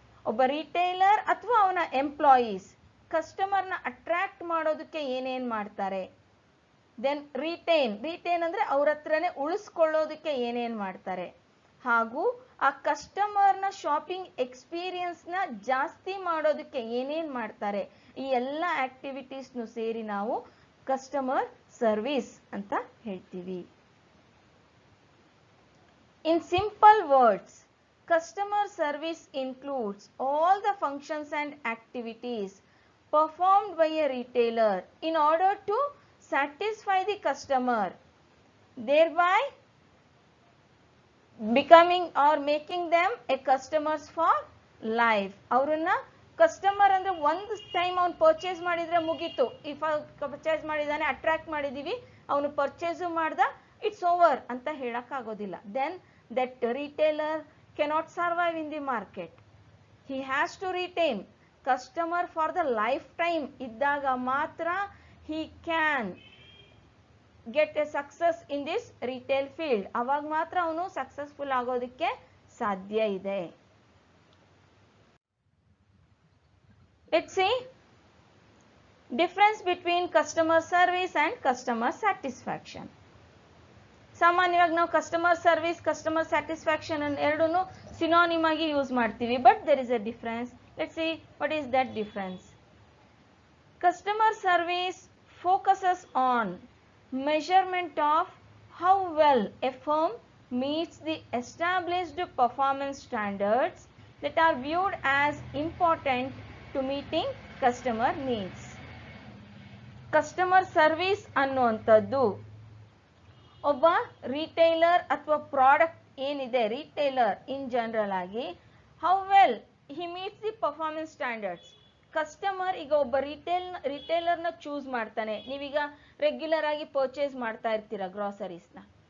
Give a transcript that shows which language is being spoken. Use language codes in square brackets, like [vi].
[kn] ಒಬ್ಬ ರಿಟೇಲರ್ ಅಥವಾ ಅವನ ಎಂಪ್ಲಾಯೀಸ್ ಕಸ್ಟಮರ್ನ ಅಟ್ರಾಕ್ಟ್ ಮಾಡೋದಕ್ಕೆ ಏನೇನು ಮಾಡ್ತಾರೆ, ದೆನ್ ರಿಟೈನ್ ಅಂದರೆ ಅವ್ರ ಹತ್ರನೇ ಉಳಿಸ್ಕೊಳ್ಳೋದಕ್ಕೆ ಏನೇನು ಮಾಡ್ತಾರೆ, ಹಾಗೂ ಆ ಕಸ್ಟಮರ್ನ ಶಾಪಿಂಗ್ ಎಕ್ಸ್ಪೀರಿಯನ್ಸ್ನ ಜಾಸ್ತಿ ಮಾಡೋದಕ್ಕೆ ಏನೇನು ಮಾಡ್ತಾರೆ, ಈ ಎಲ್ಲ ಆಕ್ಟಿವಿಟೀಸ್ನು ಸೇರಿ ನಾವು ಕಸ್ಟಮರ್ ಸರ್ವಿಸ್ ಅಂತ ಹೇಳ್ತೀವಿ. [en] In simple words, customer service includes all the functions and activities performed by a retailer in order to satisfy the customer, thereby becoming or making them a customers for life. [kn] ಅವರನ್ನ customer ಅಂದ್ರೆ ಒಂದು time ಅವ್ನು purchase ಮಾಡಿದ್ರೆ ಮುಗೀತು. If purchase ಮಾಡಿದಾನೆ, attract ಮಾಡಿದೀವಿ, ಅವನು purchase ಮಾಡ್ದ, [en] it's over [kn] ಅಂತ ಹೇಳಕ್ಕಾಗೋದಿಲ್ಲ. [en] Then that retailer cannot survive in the market. He has to retain customer for the lifetime. [kn] ಇದ್ದಾಗ ಮಾತ್ರ [en] he can get a success in this retail field. [kn] ಅವಾಗ ಮಾತ್ರ ಅವನು ಸಕ್ಸಸ್ಫುಲ್ ಆಗೋದಕ್ಕೆ ಸಾಧ್ಯ ಇದೆ. [en] Let's see difference between customer service and customer satisfaction. [kn] ಸಾಮಾನ್ಯವಾಗಿ ನಾವು ಕಸ್ಟಮರ್ ಸರ್ವಿಸ್, ಕಸ್ಟಮರ್ ಸ್ಯಾಟಿಸ್ಫ್ಯಾಕ್ಷನ್ ಎರಡೂ ಸಿನಾನಿಮ್ ಆಗಿ ಯೂಸ್ ಮಾಡ್ತೀವಿ, [en] But there is a difference. Let's see what is that difference. Customer service focuses on measurement of how well a firm meets the established performance standards that are viewed as important to meeting customer needs. [kn] Customer service ಅನ್ನುವಂಥದ್ದು ಒಬ್ಬ retailer ಅಥವಾ product ಏನಿದೆ, retailer in general ಆಗಿ [en] How well he meets the performance standards. [kn] Customer ಈಗ ಒಬ್ಬ ರಿಟೇಲರ್ನ choose ಮಾಡ್ತಾನೆ. ನೀವೀಗ regular ಆಗಿ ಪರ್ಚೇಸ್ ಮಾಡ್ತಾ ಇರ್ತೀರ ಗ್ರಾಸರೀಸ್ನ.